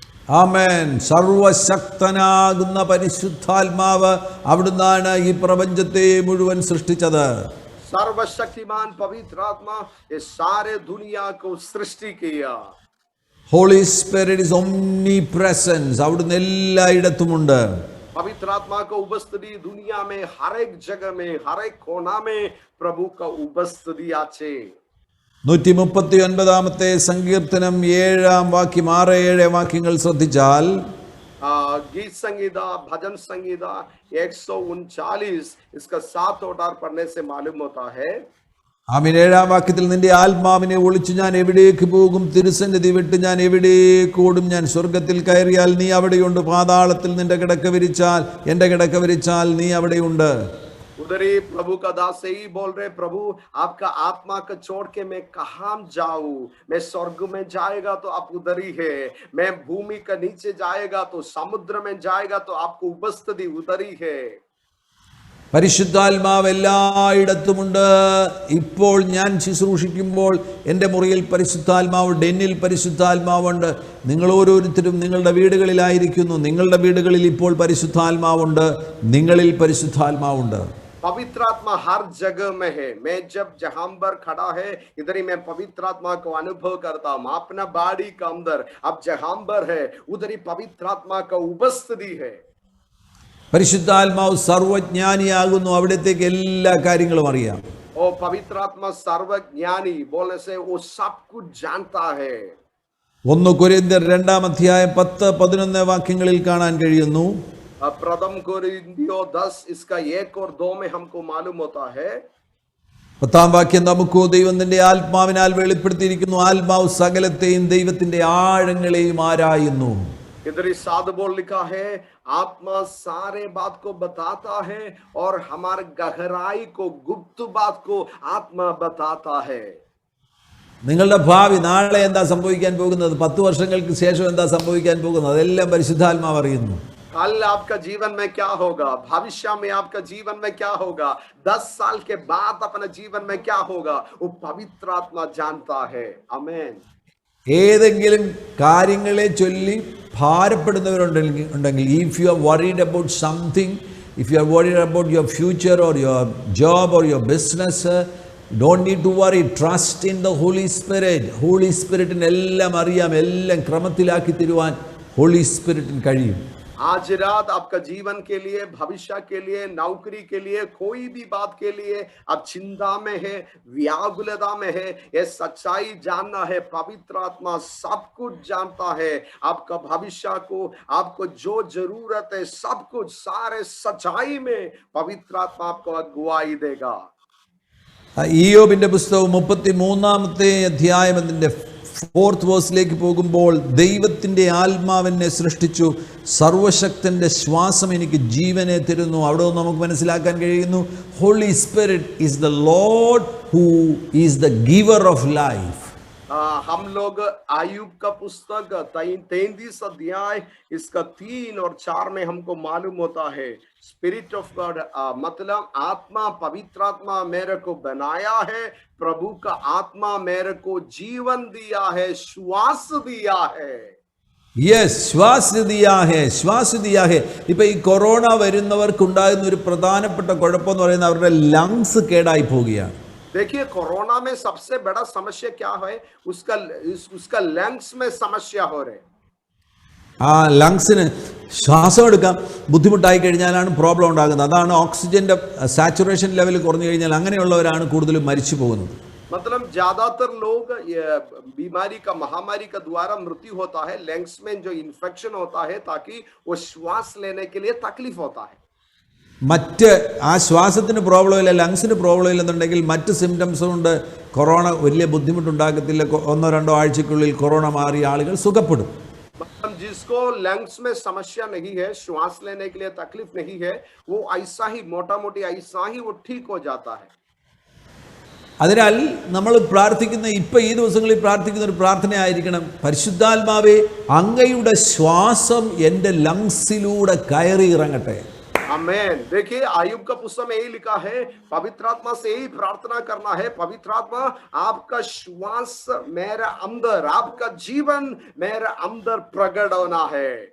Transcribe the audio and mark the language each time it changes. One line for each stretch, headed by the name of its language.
Malayalam: ആമേൻ. സർവശക്തനാകുന്ന പരിശുദ്ധാത്മാവ് അവിടുന്നാണ് ഈ പ്രപഞ്ചത്തെ മുഴുവൻ സൃഷ്ടിച്ചത്.
Hindi: सर्वशक्तिमान पवित्र आत्मा इस सारे दुनिया को सृष्टि किया.
English: Holy spirit is omnipresence.
Malayalam: അവിടുന്ന് എല്ലായിടത്തുമുണ്ട്.
Hindi: पवित्र आत्मा का उपस्थिति दुनिया में हर एक जगह में, हर एक कोना में प्रभु का उपस्थिति आछे.
Malayalam: 139 സങ്കീർത്തനം 7 വാക്യം 6-7 വാക്യങ്ങൾ ശ്രദ്ധിച്ചാൽ
Hindi: गीत संगीता, भजन संगीता 139 इसका 7 और 8 पढ़ने से मालूम होता है.
Malayalam: ആമേൻ. 7 വാക്യത്തിൽ നിന്റെ ആത്മാവിനെ ഒളിച്ചു ഞാൻ എവിടേക്ക് പോകും, തിരുസന്നിധി വിട്ട് ഞാൻ എവിടേക്ക് ഓടും, ഞാൻ സ്വർഗത്തിൽ കയറിയാൽ നീ അവിടെയുണ്ട്, പാതാളത്തിൽ നിന്റെ കിടക്ക വിരിച്ചാൽ എന്റെ കിടക്ക വിരിച്ചാൽ നീ അവിടെയുണ്ട്.
Hindi: उधर ही प्रभु का दास यही बोल रहे, प्रभु आपका आत्मा को छोड़ के मैं कहाँ जाऊं, मैं स्वर्ग में जाएगा तो आप उधर ही है, मैं भूमि का नीचे जाएगा तो समुद्र में जाएगा तो आपको उपस्थिति उधर ही है.
Malayalam: പരിശുദ്ധാത്മാവ് എല്ലായിടത്തുമുണ്ട്. ഇപ്പോൾ ഞാൻ ശുശ്രൂഷിക്കുമ്പോൾ എൻ്റെ മുറിയിൽ പരിശുദ്ധാത്മാവുണ്ട്, എന്നിൽ പരിശുദ്ധാത്മാവുണ്ട്. നിങ്ങൾ ഓരോരുത്തരും നിങ്ങളുടെ വീടുകളിലായിരിക്കുന്നു, നിങ്ങളുടെ വീടുകളിൽ ഇപ്പോൾ പരിശുദ്ധാത്മാവുണ്ട്, നിങ്ങളിൽ പരിശുദ്ധാത്മാവുണ്ട്.
Hindi: पवित्र आत्मा हर जगह में है. मैं जब जहां पर खड़ा है इधर ही मैं पवित्र आत्मा को अनुभव करता हूं. अपना बाड़ी का अंदर अब जहां पर है उधर ही पवित्र आत्मा का उपस्थिति है.
Malayalam: പരിശുദ്ധാത്മാവ് സർവജ്ഞാനിയാകുന്നു. അവിടത്തേക്ക് എല്ലാ കാര്യങ്ങളും അറിയാം.
Hindi: ओ पवित्र आत्मा सर्वज्ञानी बोलने से वो सब कुछ जानता है.
Malayalam: 1 കൊരിന്ത്യർ 2-ാം 10-11 വാക്യങ്ങളിൽ കാണാൻ കഴിയുന്നു.
Hindi: प्रथम कोरिन्थियों 10 इसका 1 और 2 में हमको मालूम होता है.
Malayalam: 10-ാം വാക്യം നമുക്കോ ദൈവത്തിന്റെ ആത്മാവിനാൽ വെളിപ്പെടുത്തിയിരിക്കുന്നു, ആത്മാവ് സകലത്തെയും ദൈവത്തിന്റെ ആഴങ്ങളെയും ആരായുന്നു.
Hindi: इधर ही 7 बोल लिखा है, आत्मा सारे बात को बताता है और हमारे गहराई को, गुप्त बात को आत्मा बताता है.
Malayalam: നിങ്ങളുടെ ഭാവി, നാളെ എന്താ സംഭവിക്കാൻ പോകുന്നത്, 10 വർഷങ്ങൾക്ക് ശേഷം എന്താ സംഭവിക്കാൻ പോകുന്നത്, അതെല്ലാം പരിശുദ്ധാത്മാവ് അറിയുന്നു.
Hindi: कल आपका जीवन में क्या होगा, भविष्य में आपका जीवन में क्या होगा, 10 साल के बाद अपने जीवन में क्या होगा, वो पवित्र आत्मा जानता है. आमेन.
Malayalam: ഏതെങ്കിലും കാര്യങ്ങളെ ചൊല്ലി ഭാരപ്പെടുന്നവരുണ്ടെങ്കിൽ,
English: If you are worried about something, if you are worried about your future or your job or your business, don't need to worry. Trust in the holy spirit.
Malayalam: Holy സ്പിരിറ്റിന് എല്ലാം അറിയാം, എല്ലാം ക്രമത്തിലാക്കി തരുവാൻ ഹോളി സ്പിരിറ്റിന് കഴിയും.
Hindi: आज रात आपका जीवन के लिए, भविष्य के लिए, नौकरी के लिए, कोई भी बात के लिए आप चिंता में है, व्याकुलता में है, ये सच्चाई जानना है. पवित्र आत्मा सब कुछ जानता है. आपका भविष्य को, आपको जो जरूरत है सब कुछ, सारे सच्चाई में पवित्र आत्मा आपको अगुवाई देगा.
Malayalam: ഇയ്യോബിന്റെ പുസ്തകം 33-ാമത്തെ അധ്യായം അതിന്റെ 4th വേഴ്സിലേക്ക് പോകുമ്പോൾ, ദൈവത്തിന്റെ ആത്മാവിനെ സൃഷ്ടിച്ചു, സർവശക്തന്റെ ശ്വാസം എനിക്ക് ജീവനെ തരുന്നു. അവിടെ നമുക്ക് മനസ്സിലാക്കാൻ കഴിയുന്നു,
English: Holy spirit is the lord who is the giver of life.
Hindi: हम लोग आयुब का पुस्तक 33 अध्याय इसका 3 और 4 में हमको मालूम होता है,
English: spirit of God
Hindi: मतलब आत्मा, पवित्र आत्मा मेरे को बनाया है, प्रभु का आत्मा मेरे को जीवन दिया है, श्वास दिया है.
English: yes,
Hindi: ശ്വാസ് ദിയാ ഹേ.
Malayalam: ഇപ്പൊ ഈ കൊറോണ വരുന്നവർക്കുണ്ടാകുന്ന ഒരു പ്രധാനപ്പെട്ട കുഴപ്പം എന്ന് പറയുന്നത് അവരുടെ ലങ്സ് കേടായി പോവുകയാണ്. देखिए कोरोना में सबसे बड़ा समस्या क्या है, उसका लंग्स में समस्या हो रहे. ആ ലങ്സിന് ശ്വാസം എടുക്കാൻ ബുദ്ധിമുട്ടായി കഴിഞ്ഞാലാണ് പ്രോബ്ലം ഉണ്ടാകുന്നത്. അതാണ് ഓക്സിജന്റെ സാച്ചുറേഷൻ ലെവൽ കുറഞ്ഞു കഴിഞ്ഞാൽ അങ്ങനെയുള്ളവരാണ് കൂടുതലും മരിച്ചു പോകുന്നത്.
Hindi: मतलब ज्यादातर लोग बीमारी का, महामारी का द्वारा मृत्यु होता है, लंग्स में जो इन्फेक्शन होता है ताकि वो श्वास लेने के लिए तकलीफ होता है.
Malayalam: മറ്റ് ആ ശ്വാസത്തിന് പ്രോബ്ലം ഇല്ല, ലങ്സിന് പ്രോബ്ലം ഇല്ലെന്നുണ്ടെങ്കിൽ മറ്റ് സിംറ്റംസ് കൊണ്ട് കൊറോണ വലിയ ബുദ്ധിമുട്ടുണ്ടാകത്തില്ല. 1-2 ആഴ്ചക്കുള്ളിൽ കൊറോണ മാറി ആളുകൾ സുഖപ്പെടും.
Hindi: मतलब जिसको लंग्स में समस्या नहीं है, श्वास लेने के लिए तकलीफ नहीं है, वो ऐसा ही मोटा मोटी ऐसा ही वो ठीक हो जाता है.
Malayalam: അതിനാൽ നമ്മൾ പ്രാർത്ഥിക്കുന്ന, ഇപ്പം ഈ ദിവസങ്ങളിൽ പ്രാർത്ഥിക്കുന്ന ഒരു പ്രാർത്ഥനയായിരിക്കണം, പരിശുദ്ധാത്മാവേ അങ്ങയുടെ ശ്വാസം എൻ്റെ ലങ്സിലൂടെ കയറി ഇറങ്ങട്ടെ.
Hindi: आमेन। देखिए आयुब का पुस्तक में यही लिखा है, पवित्र आत्मा से यही प्रार्थना करना है, पवित्र आत्मा आपका श्वास मेरे अंदर, आपका जीवन मेरे अंदर प्रकट होना है।